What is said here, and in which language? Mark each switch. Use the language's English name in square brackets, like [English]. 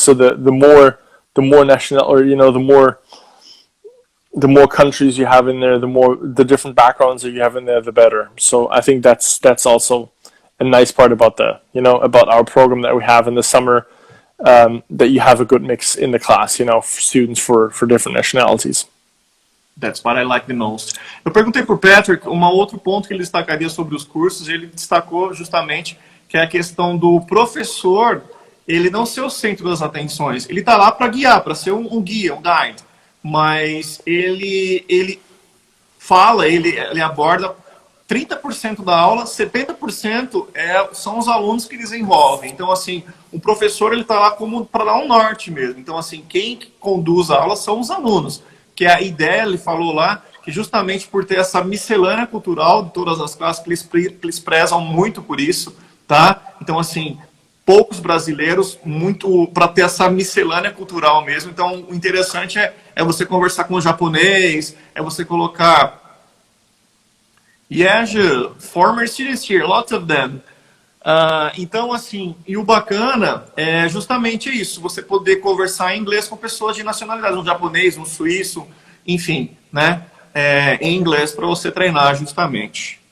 [English] So the more national, or the more countries you have in there, the different backgrounds that you have in there, the better. So I think that's also a nice part about about our program that we have in the summer. That you have a good mix in the class, for students for different nationalities. That's what I like the most. [Portuguese] Eu perguntei para o Patrick outro ponto que ele destacaria sobre os cursos, ele destacou justamente que é a questão do professor, ele não ser o centro das atenções, ele está lá para guiar, para ser um guia, um guide, mas ele fala, ele aborda 30% da aula, 70% são os alunos que desenvolvem. Então, assim, o professor ele está lá como para dar um norte mesmo. Então, assim, quem conduz a aula são os alunos. Que a ideia, ele falou lá, que justamente por ter essa miscelânea cultural de todas as classes, que eles prezam muito por isso, tá? Então, assim, poucos brasileiros, muito para ter essa miscelânea cultural mesmo. Então, o interessante é você conversar com o japonês, é você colocar... [English] Yeah, former students here, lots of them. [Portuguese] Então, assim, e o bacana é justamente isso, você poder conversar em inglês com pessoas de nacionalidade, um japonês, um suíço, enfim, né? Em inglês para você treinar justamente.